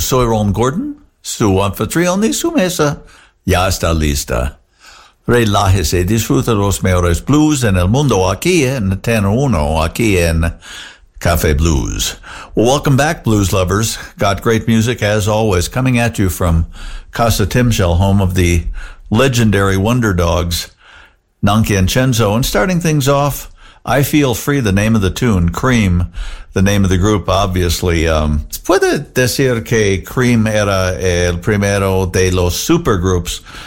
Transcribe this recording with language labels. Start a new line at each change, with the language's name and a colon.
Spanish: Soy Ron Gordon, su anfitrión y su mesa. Ya está lista. Relájese, disfrute los mejores blues en el mundo aquí en Tenor Uno, aquí en Café Blues.
English: Well, welcome back, blues lovers. Got great music, as always, coming at you from Casa Timshel, home of the legendary Wonder Dogs, Nankin Chenzo. And starting things off, I Feel Free, the name of the tune. Cream, the name of the group, obviously.
Spanish: Puede decir que Cream era el primero de los supergroups.